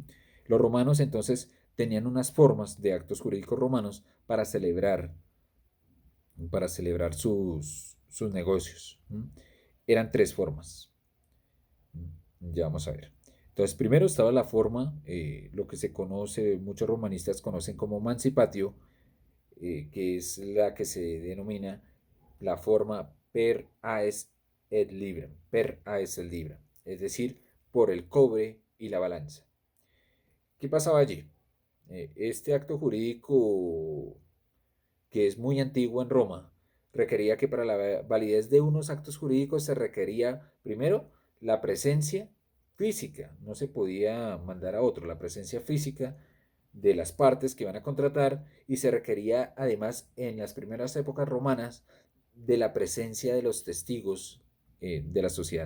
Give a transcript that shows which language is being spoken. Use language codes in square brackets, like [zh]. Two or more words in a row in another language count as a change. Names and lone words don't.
[es] Los romanos entonces tenían unas formas de actos jurídicos romanos para celebrar sus negocios. Eran tres formas. Ya vamos a ver. Entonces, primero estaba la forma, lo que se conoce, muchos romanistas conocen como mancipatio, que es la que se denomina la forma [la] per aes et librem, per aes et librem, [es] es decir, por el cobre y la balanza. ¿Qué pasaba allí? Este acto jurídico, que es muy antiguo en Roma, requería que para la validez de unos actos jurídicos se requería primero la presencia física, no se podía mandar a otro, la presencia física de las partes que iban a contratar, y se requería además en las primeras épocas romanas de la presencia de los testigos de la sociedad.